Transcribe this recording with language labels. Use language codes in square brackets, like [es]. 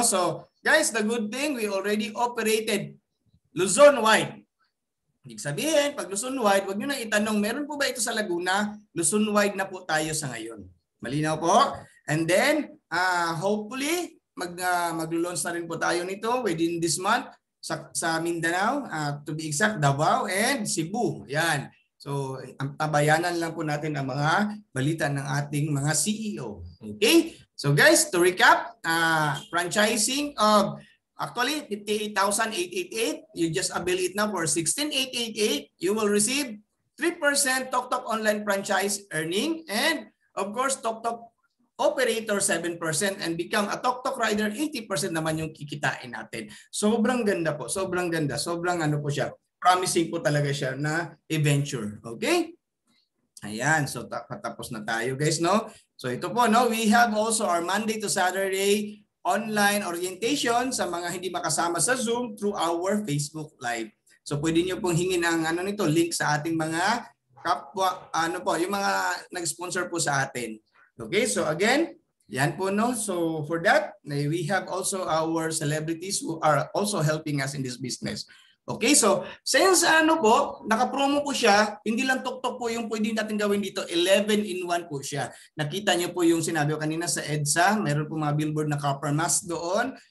[en] So, guys, the good thing, we already operated Luzon-wide. [tl] Ibig sabihin, pag Luzon-wide, wag nyo na itanong, meron po ba ito sa Laguna? Luzon-wide na po tayo sa ngayon. Malinaw po? [en] And then, hopefully, [tl] mag-launch na rin po tayo nito [en] within this month [tl] sa Mindanao, to be exact, Davao and Cebu. Yan. So, ang tabayanan lang po natin ang mga balita ng ating mga CEO. [en] Okay? So guys, to recap, franchising of actually 58,888, you just avail it now for 16,888. You will receive 3% tok-tok online franchise earning and of course tok-tok operator 7% and become a tok-tok rider 80% [tl] naman yung kikitain natin. Sobrang ganda po, sobrang ganda, sobrang po siya. Promising po talaga siya na adventure. Okay? [en] Ayan, so tapos na tayo guys, no? [tl] So ito po, no, [en] we have also our Monday to Saturday online orientation [tl] sa mga hindi makasama sa Zoom [en] through our Facebook Live. [tl] So pwede niyo pong hingin ang nito, link sa ating mga kapwa, yung mga nag-sponsor po sa atin. Okay, so again, yan po, no. [en] So for that, we have also our celebrities who are also helping us in this business. [tl] Okay, so since ano po, naka-promo po siya, hindi lang tok-tok po yung pwede natin gawin dito, 11-in-1 po siya. Nakita niyo po yung sinabi ko kanina sa EDSA, meron po mga billboard na copper mask doon.